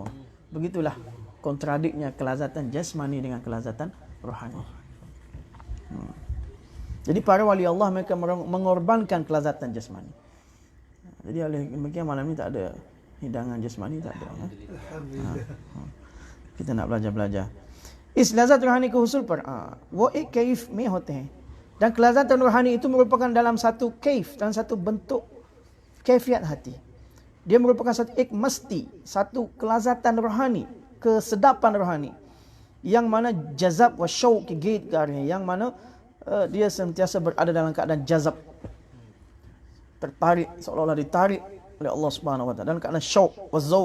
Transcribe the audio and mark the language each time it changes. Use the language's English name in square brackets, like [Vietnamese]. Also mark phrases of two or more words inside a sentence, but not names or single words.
[Malay] Begitulah kontradiknya kelazatan jasmani dengan kelazatan rohani. Jadi para wali Allah mereka mengorbankan kelazatan jasmani. Jadi oleh demikian malam ni tak ada hidangan jasmani, tak ada. Kita nak belajar-belajar. [Urdu] اس لذت روحانی کو حصول پر وہ ایک کیف میں ہوتے ہیں. [Malay] Dan kelazatan rohani itu merupakan dalam satu kaif, dalam satu bentuk kaifiat hati. Dia merupakan satu mesti, satu kelazatan rohani, kesedapan rohani yang mana jazab wa syauq gait karnya, yang mana dia sentiasa berada dalam keadaan jazab, tertarik, seolah-olah ditarik oleh [Arabic] الله سبحانه و تعالى, [Malay] dalam keadaan syauq wa zauq.